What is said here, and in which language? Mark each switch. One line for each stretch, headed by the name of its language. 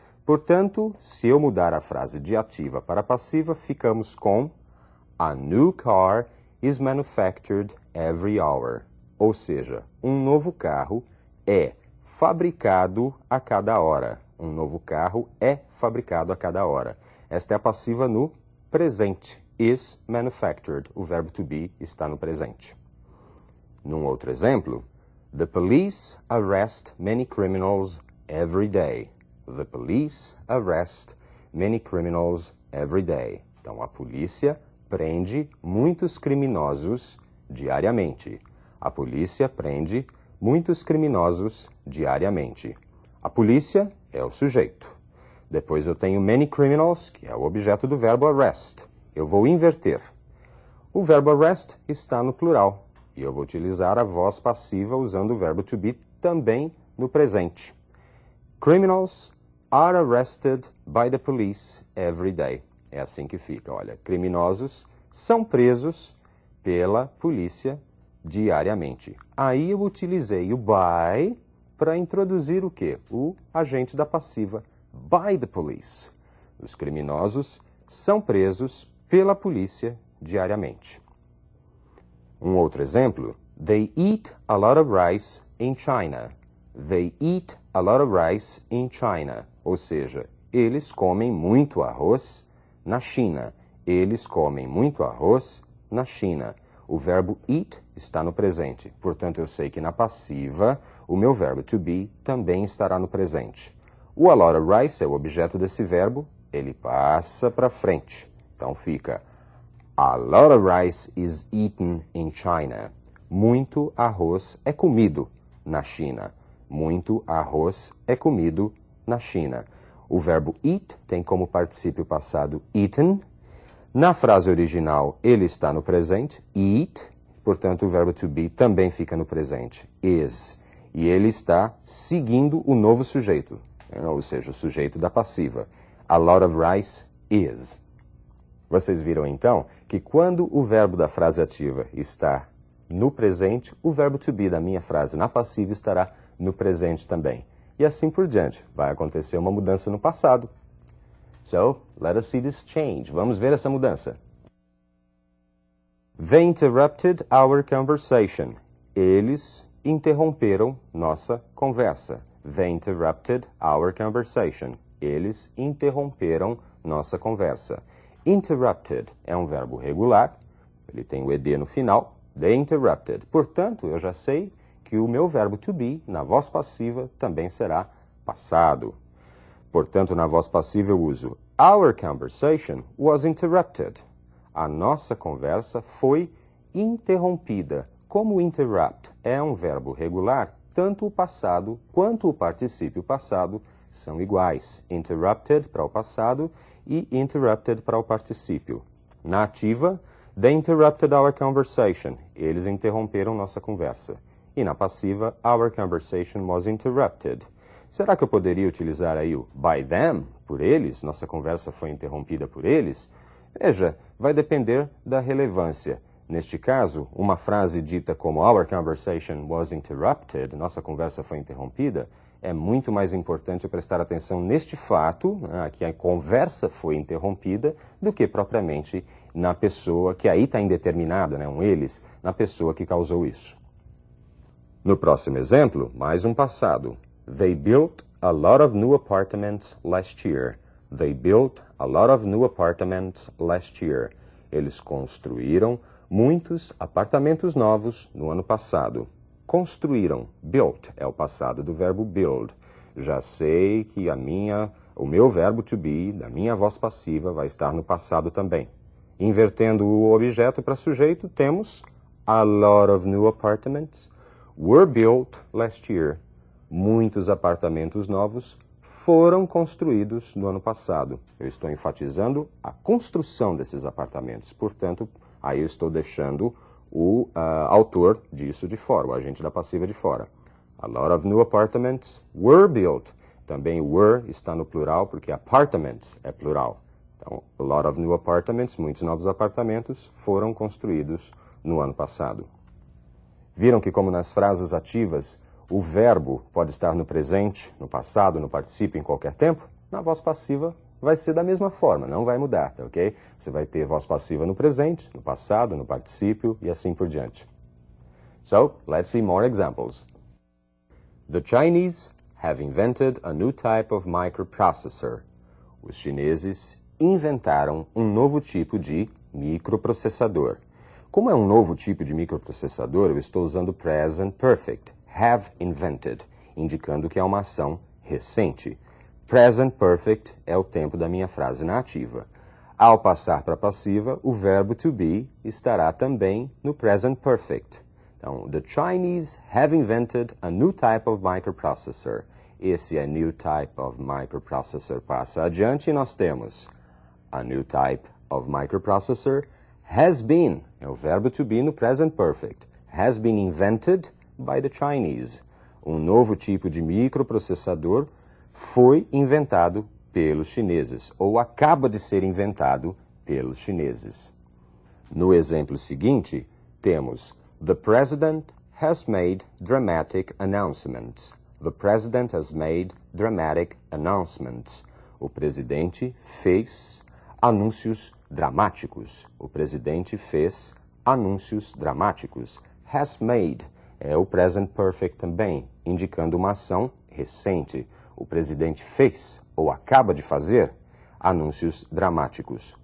Portuguese: Portanto, se eu mudar a frase de ativa para passiva, ficamos com
English: A new car is manufactured every hour.
Portuguese: Ou seja, um novo carro é fabricado a cada hora. Um novo carro é fabricado a cada hora. Esta é a passiva no presente.
English: Is manufactured.
Portuguese: O verbo to be está no presente. Num outro exemplo,
English: The police arrest many criminals every day. The police arrest many criminals every day.
Portuguese: Então, a polícia prende muitos criminosos diariamente. A polícia prende muitos criminosos diariamente. A polícia é o sujeito. Depois eu tenho
English: many criminals,
Portuguese: que é o objeto do verbo arrest. Eu vou inverter. O verbo arrest está no plural. E eu vou utilizar a voz passiva usando o verbo to be também no presente.
English: Criminals are arrested by the police every day.
Portuguese: É assim que fica, olha. Criminosos são presos pela polícia diariamente. Aí eu utilizei o by para introduzir o quê? O agente da passiva.
English: By the police.
Portuguese: Os criminosos são presos pela polícia diariamente. Um outro exemplo,
English: They eat a lot of rice in China. They eat a lot of rice in China.
Portuguese: Ou seja, eles comem muito arroz na China. Eles comem muito arroz na China. O verbo eat está no presente. Portanto, eu sei que na passiva, o meu verbo to be também estará no presente. O
English: a lot of rice
Portuguese: é o objeto desse verbo, ele passa para frente. Então fica
English: A lot of rice is eaten in China.
Portuguese: Muito arroz é comido na China. Muito arroz é comido na China. O verbo eat tem como particípio passado eaten. Na frase original, ele está no presente, eat. Portanto, o verbo to be também fica no presente, is. E ele está seguindo o novo sujeito, ou seja, o sujeito da passiva.
English: A lot of rice is.
Portuguese: Vocês viram, então, que quando o verbo da frase ativa está no presente, o verbo to be da minha frase na passiva estará no presente também. E assim por diante. Vai acontecer uma mudança no passado.
English: So, let us see this change.
Portuguese: Vamos ver essa mudança.
English: They interrupted our conversation.
Portuguese: Eles interromperam nossa conversa.
English: They interrupted our conversation.
Portuguese: Eles interromperam nossa conversa. Interrupted é um verbo regular, ele tem o ed no final.
English: They interrupted.
Portuguese: Portanto, eu já sei que o meu verbo to be, na voz passiva, também será passado. Portanto, na voz passiva eu uso
English: Our conversation was interrupted.
Portuguese: A nossa conversa foi interrompida. Como interrupt é um verbo regular, tanto o passado quanto o particípio passado são iguais. Interrupted para o passado e interrupted para o particípio. Na ativa,
English: they interrupted our conversation.
Portuguese: Eles interromperam nossa conversa. E na passiva,
English: our conversation was interrupted.
Portuguese: Será que eu poderia utilizar aí o
English: by them,
Portuguese: por eles? Nossa conversa foi interrompida por eles? Veja, vai depender da relevância. Neste caso, uma frase dita como
English: our conversation was interrupted,
Portuguese: nossa conversa foi interrompida, é muito mais importante prestar atenção neste fato, que a conversa foi interrompida, do que propriamente na pessoa, que aí está indeterminada, um eles, na pessoa que causou isso. No próximo exemplo, mais um passado.
English: They built a lot of new apartments last year. They built a lot of new apartments last year.
Portuguese: Eles construíram muitos apartamentos novos no ano passado. Construíram. Built é o passado do verbo build. Já sei que o meu verbo to be, da minha voz passiva, vai estar no passado também. Invertendo o objeto para sujeito, temos
English: a lot of new apartments were built last year.
Portuguese: Muitos apartamentos novos foram construídos no ano passado. Eu estou enfatizando a construção desses apartamentos. Portanto, aí eu estou deixando o autor disso de fora, o agente da passiva de fora.
English: A lot of new apartments were built.
Portuguese: Também were está no plural, porque apartments é plural. Então,
English: a lot of new apartments,
Portuguese: muitos novos apartamentos, foram construídos no ano passado. Viram que, como nas frases ativas, o verbo pode estar no presente, no passado, no particípio, em qualquer tempo? Na voz passiva vai ser da mesma forma, não vai mudar, tá ok? Você vai ter voz passiva no presente, no passado, no particípio e assim por diante.
English: So, let's see more examples. The Chinese have invented a new type of microprocessor.
Portuguese: Os chineses inventaram um novo tipo de microprocessador. Como é um novo tipo de microprocessador, eu estou usando present perfect, have invented, indicando que é uma ação recente. Present perfect é o tempo da minha frase na ativa. Ao passar para a passiva, o verbo to be estará também no present perfect. Então,
English: the Chinese have invented a new type of microprocessor. Esse a new type of microprocessor
Portuguese: passa adiante e nós temos
English: a new type of microprocessor has been,
Portuguese: é o verbo to be no
English: present perfect, has been invented by the Chinese.
Portuguese: Um novo tipo de microprocessador foi inventado pelos chineses, ou acaba de ser inventado pelos chineses. No exemplo seguinte, temos
English: The President has made dramatic announcements. The President has made dramatic announcements.
Portuguese: O presidente fez anúncios dramáticos. O presidente fez anúncios dramáticos. Has made é o present perfect também, indicando uma ação recente. O presidente fez, ou acaba de fazer, anúncios dramáticos.